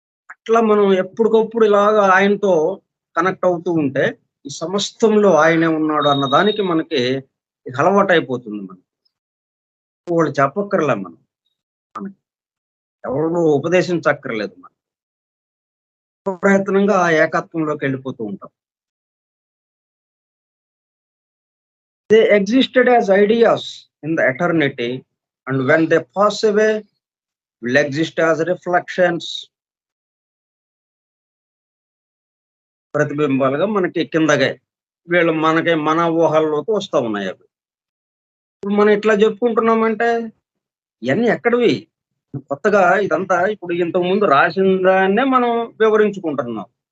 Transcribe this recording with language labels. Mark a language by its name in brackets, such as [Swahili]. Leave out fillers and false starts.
[Telugu] అట్లా మనం ఎప్పటికప్పుడు ఇలాగా ఆయనతో కనెక్ట్ అవుతూ ఉంటే, ఈ సమస్తంలో ఆయనే ఉన్నాడు అన్న దానికి మనకి ఇది అలవాటైపోతుంది మనకి. వాళ్ళు చెప్పక్కర్లే మనం. మనకి ఎవరు ఉపదేశించక్కర్లేదు మనం. ప్రయత్నంగా ఆ ఏకత్వంలోకి వెళ్ళిపోతూ ఉంటాం. [English] They existed as ideas in the eternity, and when they pass away, will exist as reflections. [Telugu] ప్రతిబింబాలుగా మనకి కిందగే మనకి మన ఊహల్లోకి వస్తా ఉన్నాయి అవి. ఇప్పుడు మనం ఇట్లా చెప్పుకుంటున్నామంటే ఇవన్నీ ఎక్కడివి? కొత్తగా ఇదంతా ఇప్పుడు ఇంతకు ముందు రాసిన దాన్నే మనం వివరించుకుంటున్నాం.